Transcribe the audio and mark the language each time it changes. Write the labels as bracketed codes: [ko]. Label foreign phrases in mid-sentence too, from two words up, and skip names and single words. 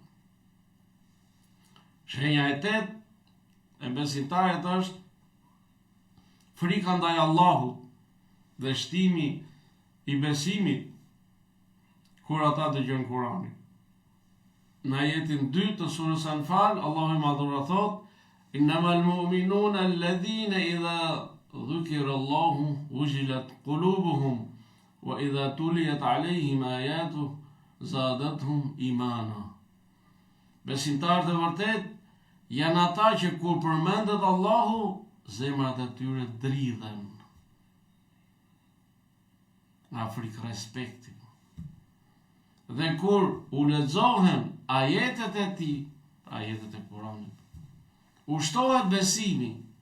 [sq] Shenja e 8 e besimtarit është frika ndaj Allahut dhe shtimi i besimit kur ata dëgjojnë Kur'anin. Në ajetin 2 të surës Anfal, Allahu i Madhura thot: [ar] "إنما المؤمنون الذين إذا ذكر الله وجلت قلوبهم وإذا تليت عليهم آياته زادتهم إيمانا." [sq] Besimtarët e vërtet janë ata që kur përmendet Allahu, zemrat e tyre dridhen nga frikë respekti. Dhe kur u lexohen ajetet e tij, ajetet e Kuranit, ushtohet besimi.